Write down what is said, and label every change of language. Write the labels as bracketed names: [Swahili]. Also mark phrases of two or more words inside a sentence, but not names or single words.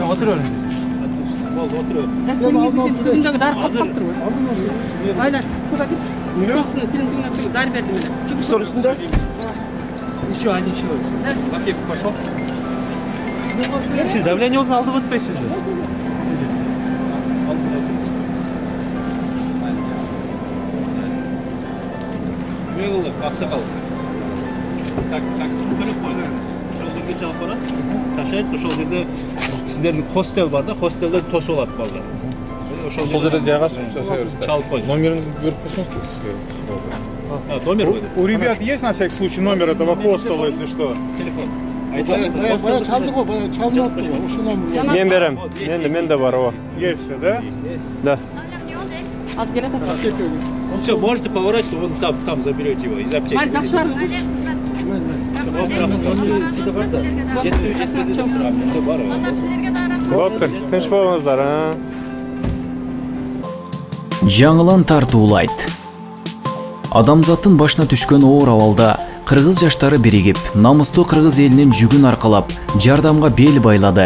[Kyrgyz] Отур өрүн. Болду, отур. Түбүндөгү дары каптап туруп. Айла, куда кет? Түбүндөгү дары бердим эле. Сторисинде? [Russian] Еще один человек. Пакет пошел. [Kyrgyz] Сиз давлениеңизди алдып өтпөйсүзбү? Эме кылдык, аксакал. Таксини төлөп койду. Ошол жерге чалып барат. Ташайт, ошол жерде сиздердин хостел бар да, хостелде тосуп алат балдар. Ошол жерде жайгашып чалып чалып койду. [Kazakh] Номеріңізді беріп қойсаңыз сізге. [Kyrgyz] Номер койду. [Russian] У ребят есть на всякий случай номер этого хостела, если что? [Kyrgyz] Телефон. Баягы чалды го, баягы чалынып го. Ошол номер. Мен берем. Менде бар о. [Russian] Есть все, да? Да. [Kyrgyz] Аз келет ата. [Russian] Все, можете поворачиваться, вон там заберете его из аптеки. [Kyrgyz] Май жакшы барыңыз. Болуптур. Тынч болуңуздар, Жаңылан тартуулайт. Адамзаттын башына түшкөн оор абалда кыргыз жаштары биригип, намыстуу кыргыз элинин жүгүн аркалап, жардамга бел байлады.